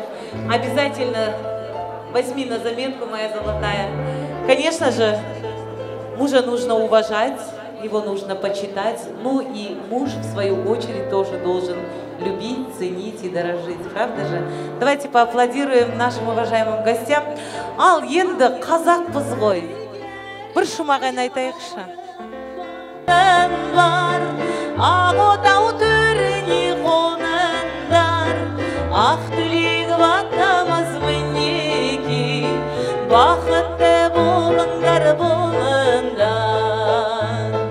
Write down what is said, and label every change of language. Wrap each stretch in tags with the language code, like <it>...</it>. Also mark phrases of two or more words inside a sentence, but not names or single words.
<ru>Обязательно возьми на заметку, моя золотая. Конечно же, мужа нужно уважать, его нужно почитать. Ну и муж, в свою очередь, тоже должен любить, ценить и дорожить. Правда же? Давайте поаплодируем нашим уважаемым гостям.</ru> <kk>Ал, енді қазақпыз ғой. Бір шумағын айтайықшы. Ағотау төріне қоныңдар, ақ түлегі батамыз мінеки, бақытты болыңдар, болыңдар.</kk>